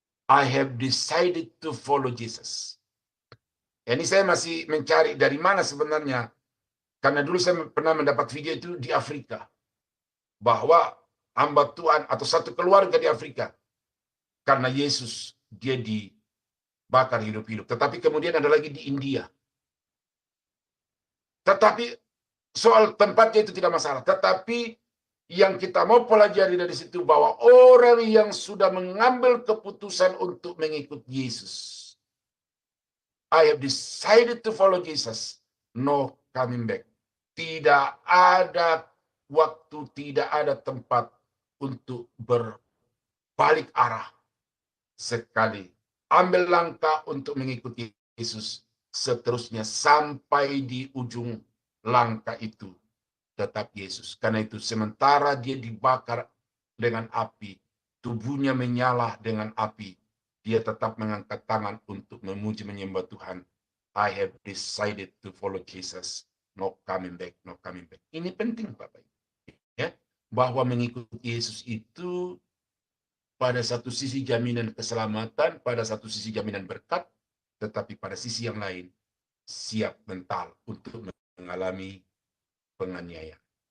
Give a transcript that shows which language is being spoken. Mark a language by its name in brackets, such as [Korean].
[English] I have decided to follow Jesus. [Indonesian] Ini saya masih mencari dari mana sebenarnya. Karena dulu saya pernah mendapat video itu di Afrika. Bahwa hamba Tuhan atau satu keluarga di Afrika. Karena Yesus, dia dibakar hidup-hidup. Tetapi kemudian ada lagi di India. Tetapi soal tempatnya itu tidak masalah. Tetapi yang kita mau pelajari dari situ bahwa orang yang sudah mengambil keputusan untuk mengikut Yesus. [English] I have decided to follow Jesus. No coming back. [Indonesian] Tidak ada waktu, tidak ada tempat untuk berbalik arah. Sekali ambil langkah untuk mengikuti Yesus, seterusnya sampai di ujung langkah itu tetap Yesus. Karena itu sementara dia dibakar dengan api, tubuhnya menyala dengan api, dia tetap mengangkat tangan untuk memuji menyembah Tuhan. [English] I have decided to follow Jesus. No coming back, no coming back. [Indonesian] Ini penting Bapak. Ya, bahwa mengikuti Yesus itu pada satu sisi jaminan keselamatan, pada satu sisi jaminan berkat, tetapi pada sisi yang lain siap mental untuk mengalami penganiayaan.